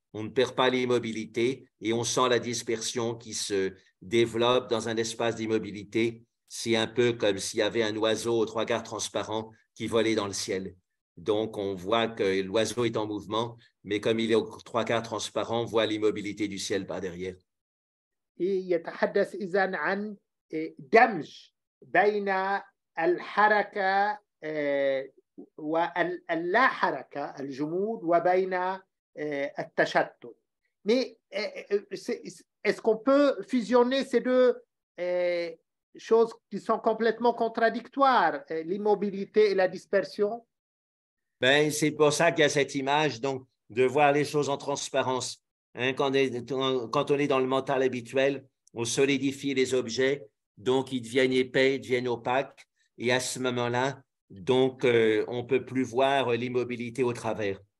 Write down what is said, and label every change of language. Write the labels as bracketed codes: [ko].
[fr] On ne perd pas l'immobilité et on sent la dispersion qui se développe dans un espace d'immobilité. C'est un peu comme s'il y avait un oiseau aux trois quarts transparent qui volait dans le ciel. Donc, on voit que l'oiseau est en mouvement, mais comme il est aux trois quarts transparent, on voit l'immobilité du ciel par derrière. [ar] يتحدث إذن عن دمج بين الحركة واللا حركة، الجمود، وبين التشتت. [fr] Mais est-ce qu'on peut fusionner ces deux choses qui sont complètement contradictoires, l'immobilité et la dispersion? C'est pour ça qu'il y a cette image, donc, de voir les choses en transparence. Hein, quand on est dans le mental habituel, on solidifie les objets, donc ils deviennent épais, ils deviennent opaques, et à ce moment-là, donc, on ne peut plus voir l'immobilité au travers.